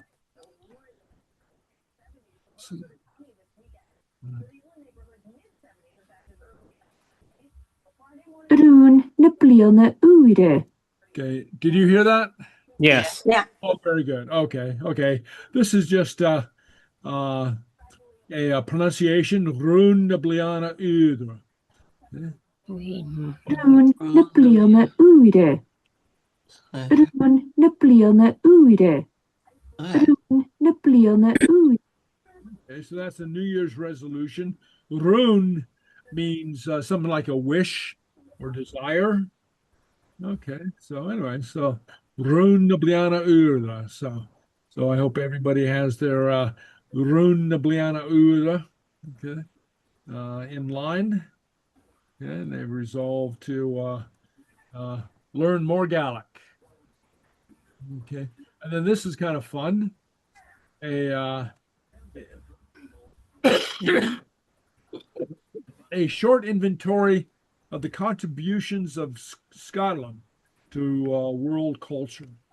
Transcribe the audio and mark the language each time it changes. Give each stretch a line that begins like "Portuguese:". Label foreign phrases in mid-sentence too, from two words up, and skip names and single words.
English: So, okay, did you hear that? Yes. Yeah. Oh, very good. Okay. This is just a pronunciation.
Scottish Gaelic: Rún na bliana údra. Rún na bliana úire. Rún na bliana úire. Rún na bliana úire.
English: Okay, so that's a New Year's resolution. Rún means something like a wish or desire. Okay, so anyway, so
Scottish Gaelic: Rún na bliana údra.
English: So I hope everybody has their
Scottish Gaelic: Rún na bliana údra.
English: Okay, in line. Okay, and they've resolved to learn more Gaelic. Okay, and then this is kind of fun. A short inventory of the contributions of Scotland to world culture.